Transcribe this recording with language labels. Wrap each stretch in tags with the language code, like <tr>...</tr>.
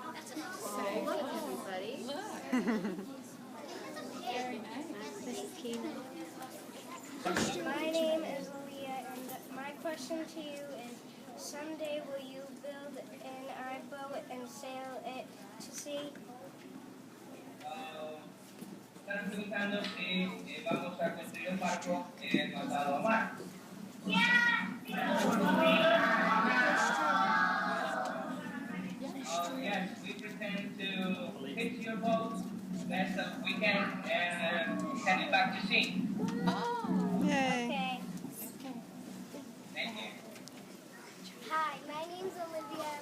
<en>Say, look, everybody. Look. Very nice. This is Keena. My name is Aaliyah, and my question to you is, someday will you build an iBoat and sail it to sea?</en> <es>Están preguntando si vamos a construir un barco mandado a mar.</es> <en>Yes, we pretend to fix your boat best as we can and send it back to sea. Oh. Yay. Okay. Thank you. Hi, my name's Olivia.</en>